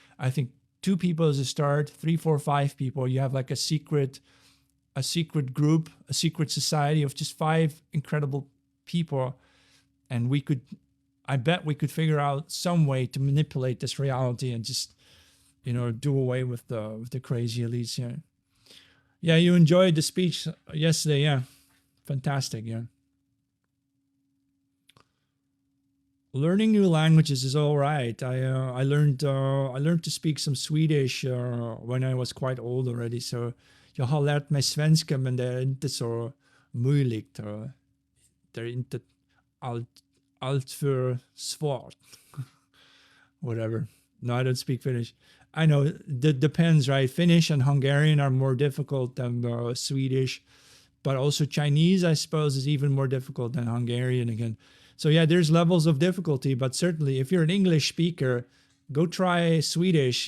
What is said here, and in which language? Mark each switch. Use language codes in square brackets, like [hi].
[en] I think 2 people is a start, 3, 4, 5 people. You have like a secret group, a secret society of just 5 incredible people, and I bet we could figure out some way to manipulate this reality and just do away with the crazy elites. Yeah, you enjoyed the speech yesterday. Yeah, fantastic. Yeah, learning new languages is all right. I learned to speak some Swedish when I was quite old already. [sv] So jag har lärt mig svenska, men det är inte så möjligt. Det är inte allt för svårt. [en] Whatever. No, I don't speak Finnish. I know it depends, right? Finnish and Hungarian are more difficult than Swedish, but also Chinese, I suppose, is even more difficult than Hungarian again. So yeah, there's levels of difficulty, but certainly if you're an English speaker, go try Swedish.